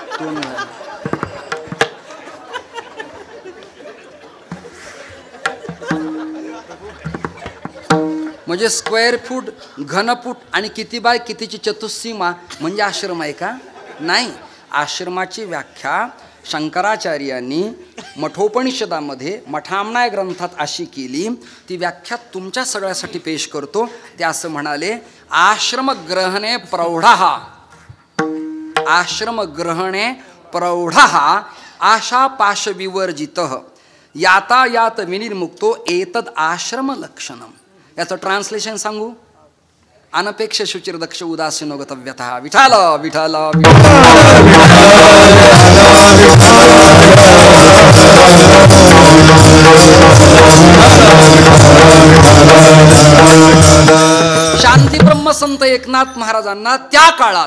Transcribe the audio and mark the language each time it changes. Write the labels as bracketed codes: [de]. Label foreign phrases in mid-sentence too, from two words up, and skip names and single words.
[mr] म्हणजे स्क्वेअर फूट, घनफूट आणि किती बाय कितीची चतुस्सीमा म्हणजे आश्रम आहे का? नाही. आश्रमाची व्याख्या शंकराचार्यांनी मठोपनिषदामध्ये मठामना ग्रंथात अशी केली. ती व्याख्या तुमच्या सगळ्यासाठी पेश करतो. ते असं म्हणाले, [sa] आश्रमग्रहणे प्रौढः, आश्रमग्रहणे प्रौढः आशापाशविवर्जितः यातायात विनिर्मुक्तो एतद आश्रमलक्षणम. [mr] याचं ट्रान्सलेशन सांगू? [sa] अनपेक्ष शुचिर्दक्ष उदासीनो गतव्यतः. [mr] विठाल विठाल शांती ब्रह्मसंत एकनाथ महाराजांना त्या काळात